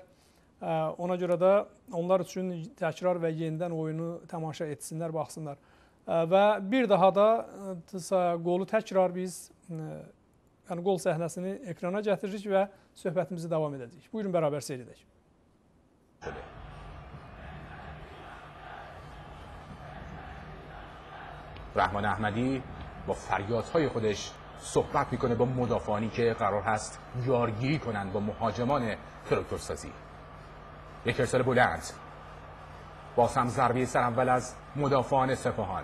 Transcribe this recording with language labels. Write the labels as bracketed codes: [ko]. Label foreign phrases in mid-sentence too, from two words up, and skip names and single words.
[az] Ona görə də onlar üçün təkrar və yenidən oyunu tamaşa etsinlər, baxsınlar. Və bir daha da qolu təkrar biz yəni qol səhnəsini ekrana gətiririk və söhbətimizi davam edəcəyik. Buyurun, bərabər seyr edək. [fa] رحمان احمدی با فریادهای خودش صحبت میکنه با مدافعانی که قرار هست یارگیری کنند با مهاجمان تراکتورسازی. یک ارسال بلند، باز هم ضربه سر اول از مدافعان سپاهان.